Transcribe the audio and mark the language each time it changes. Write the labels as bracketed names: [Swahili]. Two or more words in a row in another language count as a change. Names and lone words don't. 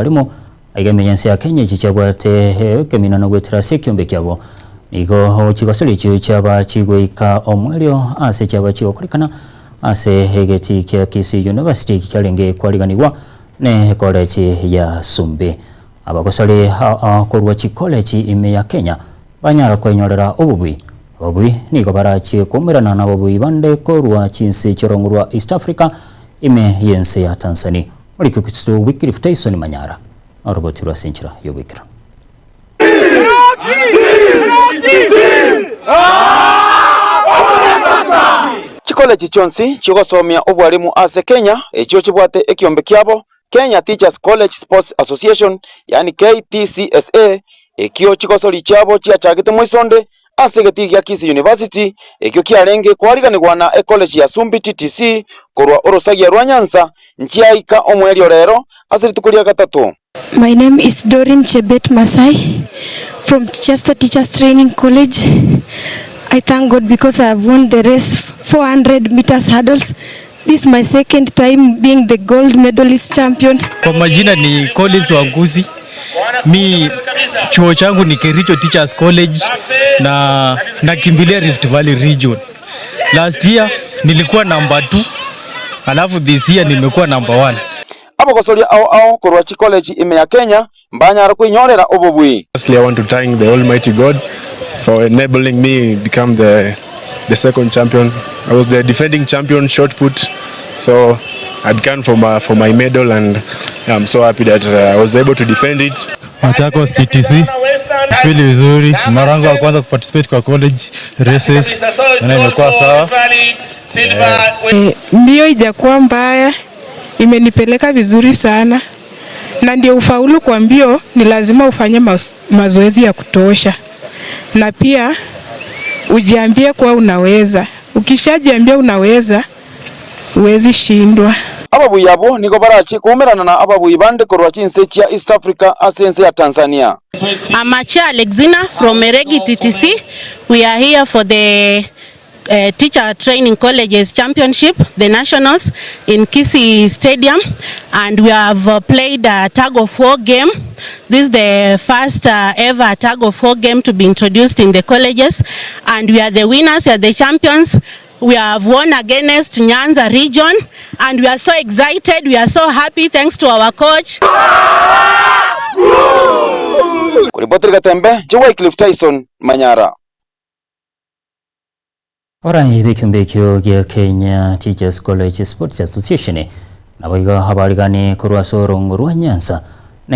[Gusii] walimu aigeme yense ya Kenya chichabwate kemina no gwetera sekiombe kyabo nigo chigosori chiu chaba chigwika omwelio ase chaba chigokorikana ase egeti kia Kisii University kiarenge kwariganirwa ne college ya Sumbi. Abagosori korwa chi college ime ya Kenya banyara kwenyorera obubui ababui nigo barachi kumirana na babui bande korwa chinsi chorongurwa East Africa ime yense ya Tanzania. Oliko kitu Wycliffe Tyson Manyara aroboti rwa senchira yo wikira chikole chichonsi chigosomia obwalimu ase Kenya ekyo chibwate ekiombe kyabo Kenya Teachers College Sports Association yani KTCSA ekyo chigosori kyabo chiachagite mwisonde ase geti gya Kisii University ekyo kiarenge kwariganirwa na college ya Sumbi TTC korwa orosagia rwa Nyanza nchiaika omwelio rero ase ritukuria gatatu. [English] My name is Doreen Chebet Masai from Chester Teachers Training College. I thank God because I have won the race 400 meters hurdles. This is my second time being the gold medalist champion. [Swahili] Kwa majina ni Collins Wanguzi. Mi chuo changu ni Kericho Teachers College na nakimbilia Rift Valley region. [English] Last year [Swahili] nilikuwa number 2, alafu [English] this year [Swahili] nimekuwa number 1. [Gusii] Abagosoria ao korwa chi college ime ya Kenya mbanyara kuinyorera obobui. [English] Firstly, I want to thank the Almighty God for enabling me become the second champion. I was the defending champion shot put, so I'd gone for my medal, and I'm so happy that I was able to defend it. [Swahili] Machakos TTC fili vizuri, mara yangu ya kwanza kuparticipate kwa college races na imekuwa sawa. Mbio ijakuwa mbaya, imenipeleka vizuri sana, na ndio ufaulu kwa mbio ni lazima ufanye mazoezi ya kutosha, na pia ujiambie kwa unaweza. Ukishajiambia unaweza, uwezi shindwa. [Gusii] Ababui yabo niko barachi kumerana na ababui bande korwa chinse chia East Africa asense ya Tanzania. [English] Amacha Alexina from Eregi TTC. We are here for the Teacher Training Colleges Championship, the Nationals in Kisii Stadium, and we have played a tug of war game. This is the first ever tug of war game to be introduced in the colleges, and we are the winners, we are the champions. We have won against Nyanza region, and we are so excited, we are so happy thanks to our coach. [Swahili] Kuripoti Gatembe, Wycliffe Tyson Manyara. [Gusii] Orai bikimbekyo gya Kenya Teachers College Sports Association naboiga habarigani kurwa sorongo rwa Nyanza ne